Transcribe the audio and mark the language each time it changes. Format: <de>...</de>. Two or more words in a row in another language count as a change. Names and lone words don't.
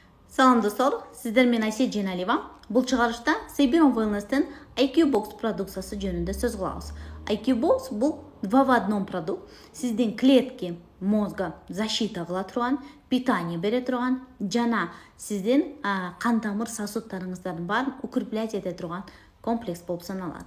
<ky>Салам достор, сиздер мен Айше Женалиева. Бұл чыгарышта Сайберон Wellness'ten IQ Box продукциясы жөнүндө сөз кылабыз. IQ Box бұл 2 в 1 продукт. Сиздин</ky> <ru>клетки мозга</ru> <ky>защита кыла турган, питание бере турган жана сиздин кан тамыр сосудтарыңыздардын баарын укреплять эте турган комплекс болуп саналат.</ky>